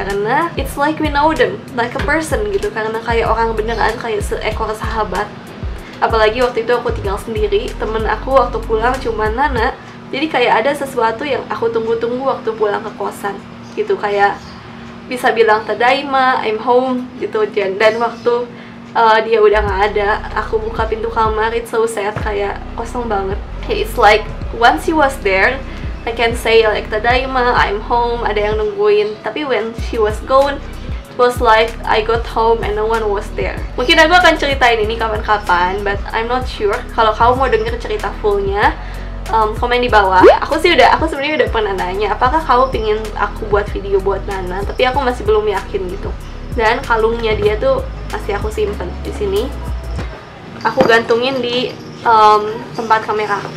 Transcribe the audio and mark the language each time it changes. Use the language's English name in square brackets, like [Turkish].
[Indonesian] Karena [English] it's like we know them, like a person gitu. [Indonesian] Karena kayak orang beneran, kayak seekor sahabat. Apalagi waktu itu aku tinggal sendiri, temen aku waktu pulang cuma Nana. Jadi kayak ada sesuatu yang aku tunggu-tunggu waktu pulang ke kosan gitu. Kayak bisa bilang [Japanese] tadaima, [English] I'm home [Indonesian] gitu. Dan waktu dia udah nggak ada, aku buka pintu kamar, [English] it's so sad, [Indonesian] kayak kosong banget. [English] It's like once she was there, I can say like [Japanese] tadaima, [English] I'm home, [Indonesian] ada yang nungguin. Tapi [English] when she was gone, it was like I got home and no one was there. [Indonesian] Mungkin aku akan ceritain ini kapan-kapan, [English] but I'm not sure. [Indonesian] Kalau kamu mau denger cerita fullnya, komen di bawah. Aku sebenarnya udah pernah nanya apakah kamu pingin aku buat video buat Nana, tapi aku masih belum yakin gitu. Dan kalungnya dia tuh masih aku simpen di sini. Aku gantungin di tempat kamera.